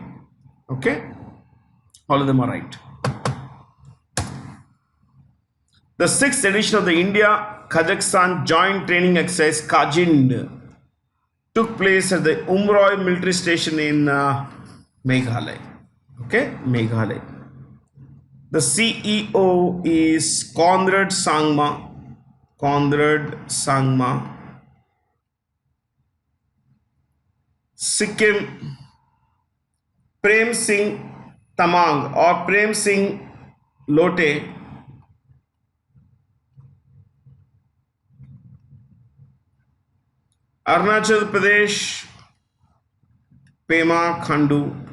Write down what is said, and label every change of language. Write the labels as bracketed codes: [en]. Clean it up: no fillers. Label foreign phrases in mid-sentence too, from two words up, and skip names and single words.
[en] Okay, all of them are right. The 6th edition of the India-Kazakhstan Joint Training Exercise Kajind took place at the Umroi military station in Meghalaya. Okay, Meghalaya. The CEO is Conrad Sangma. Sikkim, Prem Singh Tamang or Prem Singh Lote. Arunachal Pradesh, Pema Khandu.